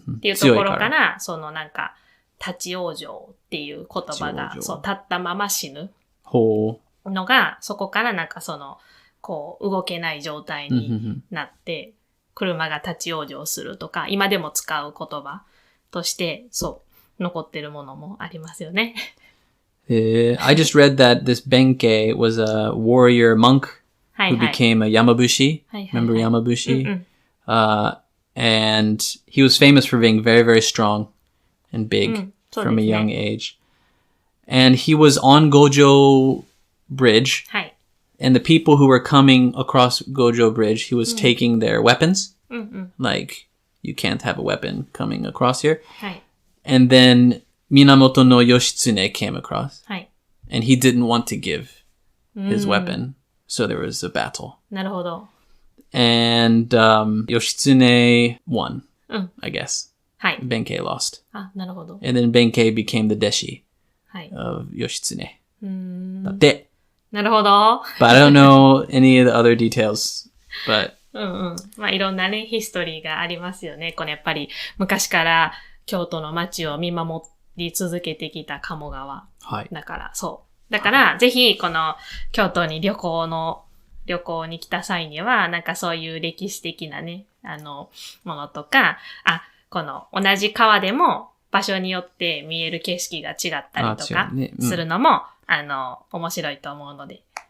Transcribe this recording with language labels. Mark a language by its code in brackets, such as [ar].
[ja] っていうところから、なんか、立ち往生っていう言葉が、立ったまま死ぬのが、そこからなんかこう、動けない状態になって、車が立ち往生するとか、今でも使う言葉として、残ってるものもありますよね。 [en] I just read that this Benkei was a warrior monk who became a Yamabushi. Remember Yamabushi? And he was famous for being very, very strong and big from a young age. And he was on Gojo Bridge. And the people who were coming across Gojo Bridge, he was taking their weapons. Like, you can't have a weapon coming across here. And then Minamoto no Yoshitsune came across. And he didn't want to give his weapon. So there was a battle. [ja] なるほど。 [en] And Yoshitsune won, I guess. Benkei lost. [ja] なるほど。 [en] And then Benkei became the deshi of Yoshitsune. [ja] だって。なるほど。 [en] But I don't know any of the other details. But [ja] まあいろんなね、ヒストリーがありますよね。これやっぱり昔から京都の街を見守り続けてきた鴨川。だからだから、ぜひこの京都に旅行に来た際には、なんかそういう歴史的なね、ものとか、この同じ川でも場所によって見える景色が違ったりとかするのも、面白いと思うので。